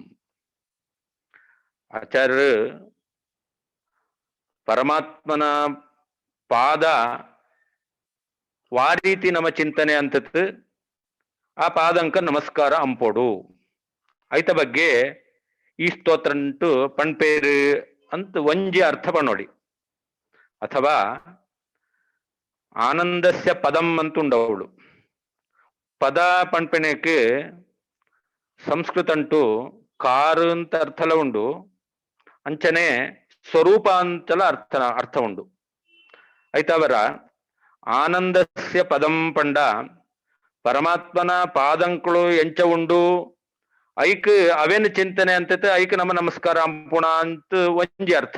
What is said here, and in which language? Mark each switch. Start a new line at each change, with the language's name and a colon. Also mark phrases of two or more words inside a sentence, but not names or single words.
Tulu: ಆಚಾರ್ಯ ಪರಮಾತ್ಮನ ಪಾದ ವಾರೀತಿ ನಮ್ಮ ಚಿಂತನೆ ಅಂತತ್ ಆ ಪಾದಂಕ ನಮಸ್ಕಾರ ಅಂಪೋಡು ಐತ ಬಗ್ಗೆ ಈ ಸ್ತೋತ್ರ ಅಂಟು ಪಣ್ಪೇರು ಅಂತ ಒಂಜಿ ಅರ್ಥ ಪಣೋಡಿ. ಅಥವಾ
Sanskrit: ಆನಂದಸ್ಯ ಪದಂ
Tulu: ಅಂತುಂಡವಳು ಪದ ಪಣ್ಪೆಣಕ್ಕೆ ಸಂಸ್ಕೃತ ಅಂಟು ಕಾರು ಅಂತ ಅರ್ಥಲ ಉಂಡು, ಅಂಚನೆ ಸ್ವರೂಪ ಅಂತಲ ಅರ್ಥ ಉಂಡು. ಐತವರ
Sanskrit: ಆನಂದಸ್ಯ ಪದಂ
Tulu: ಪಂಡ ಪರಮಾತ್ಮನ ಪಾದಂಕಳು ಎಂಚ ಉಂಡು ಐಕ್ ಅವೇನು ಚಿಂತನೆ ಅಂತತೆ ಐಕ್ ನಮ್ಮ ನಮಸ್ಕಾರ ಅಂಪುಣ ಅಂತ ಒಂಜಿ ಅರ್ಥ.